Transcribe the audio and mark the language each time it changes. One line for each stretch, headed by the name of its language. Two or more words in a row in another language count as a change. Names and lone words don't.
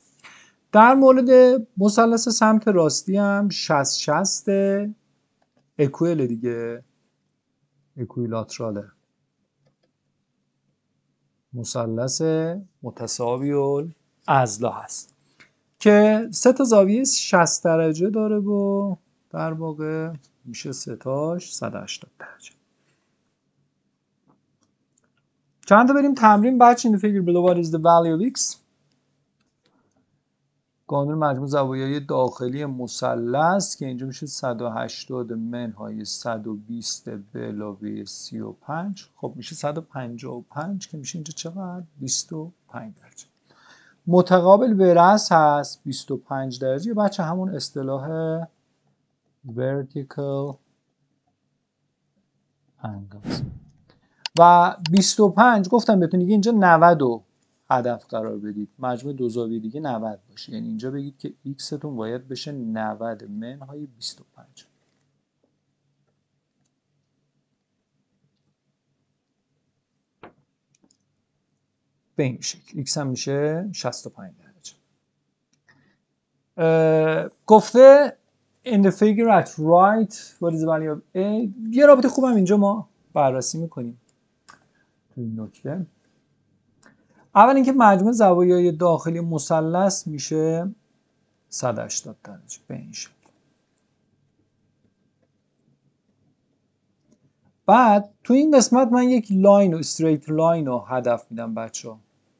Persian: در مورد مثلث سمت راستی هم 60-60 اکویل دیگه، اکویلاتراله، مثلث متساوی الاضلاع هست که سه تا زاویه 60 درجه داره و در واقع میشه سه تاش 180 درجه. چند تا بریم تمرین.
English: بچه in the figure below what is the value of x؟
Persian: قانون مجموع زوایای داخلی مثلث که اینجا میشه 180 منهای 120 به علاوه 35. خب میشه 155 که میشه اینجا چقدر؟ 25 درجه. متقابل به رأس هست 25 درجه. بچه همون اصطلاح
English: vertical angles
Persian: و 25 گفتم بهتون دیگه اینجا 90 رو هدف قرار بدید. مجموع دو زاویه دیگه 90 باشه. یعنی اینجا بگید که x تون باید بشه 90 منهای 25. به این شکل x هم میشه 65 درجه.
English: گفته in the figure at right what is the value of a.
Persian: یه رابطه خوبم اینجا ما بررسی میکنیم تو این نکته. اول اینکه مجموع زوایای داخلی مثلث میشه 180 درجه به این شکل. بعد تو این قسمت من یک لاین و
English: straight line
Persian: رو هدف میدم بچه ها.